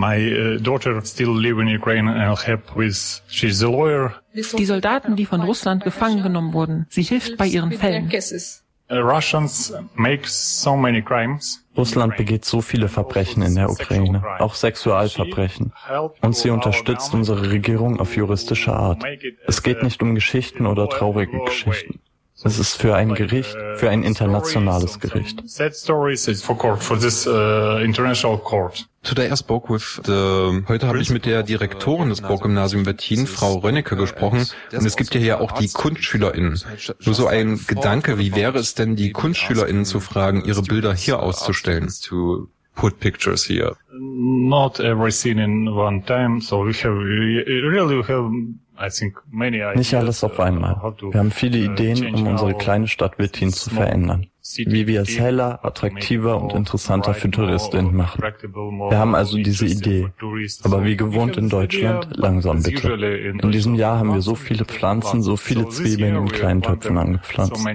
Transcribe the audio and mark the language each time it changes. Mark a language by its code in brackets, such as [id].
[en] My daughter still live in Ukraine and I'll help with, she's a lawyer. [de] Die Soldaten, die von Russland gefangen genommen wurden, sie hilft bei ihren Fällen. [en] Russians make so many crimes. [de] Russland begeht so viele Verbrechen in der Ukraine, auch Sexualverbrechen. Und sie unterstützt unsere Regierung auf juristische Art. Es geht nicht um Geschichten oder traurige Geschichten. Es ist für ein Gericht, für ein internationales Gericht. Heute habe ich mit der Direktorin des Burggymnasium Wettin, Frau Rönnecke, gesprochen. Und es gibt ja hier auch die KunstschülerInnen. Nur so ein Gedanke, wie wäre es denn, die KunstschülerInnen zu fragen, ihre Bilder hier auszustellen? [en] To put pictures here. Not every scene in one time, so we have [de] nicht alles auf einmal. Wir haben viele Ideen, um unsere kleine Stadt Wettin zu verändern. Wie wir es heller, attraktiver und interessanter für TouristInnen machen. Wir haben also diese Idee. Aber wie gewohnt in Deutschland, langsam bitte. In diesem Jahr haben wir so viele Pflanzen, so viele Zwiebeln in kleinen Töpfen angepflanzt.